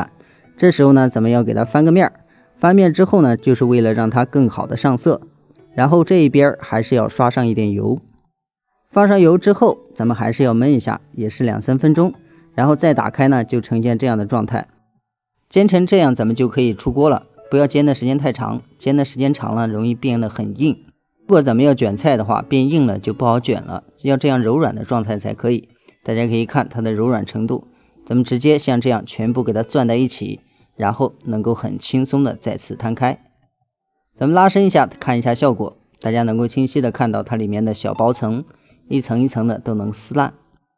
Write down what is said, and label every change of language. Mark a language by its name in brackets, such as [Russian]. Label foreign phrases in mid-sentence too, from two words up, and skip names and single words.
[Chinese] 這時候呢，咱們要給它翻個面。翻面之後呢，就是為了讓它更好的上色。然後這一邊還是要刷上一點油。放上油之後，咱們還是要燜一下，也是2、3分鐘。然後再打開呢，就呈現這樣的狀態。煎成這樣，咱們就可以出鍋了。不要煎的時間太長，煎的时间長了容易變得很硬。如果咱們要卷菜的話，变硬了就不好卷了，要這樣柔軟的狀態才可以。大家可以看它的柔軟程度，咱們直接像這樣全部給它攥在一起。然後能夠很輕鬆的再次攤開。咱們拉伸一下，看一下效果，大家能夠清晰的看到它裡面的小薄層，一層一層的都能撕爛。